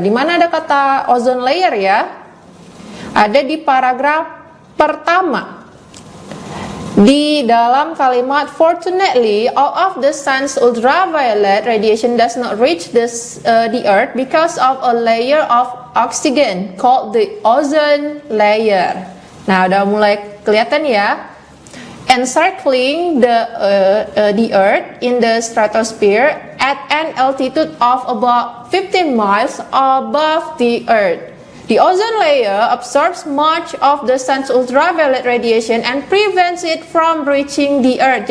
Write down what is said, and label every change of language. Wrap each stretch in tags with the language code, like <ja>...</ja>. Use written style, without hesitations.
<id>Di mana ada kata ozone layer ya? Ada di paragraf pertama. Di dalam kalimat,</id> <en>fortunately, all of the sun's ultraviolet radiation does not reach the earth because of a layer of oxygen called the ozone layer.</en> <id>Nah, udah mulai kelihatan ya.</id> <en>Encircling the earth in the stratosphere at an altitude of about 15 miles above the earth. The ozone layer absorbs much of the sun's ultraviolet radiation and prevents it from reaching the earth.</en>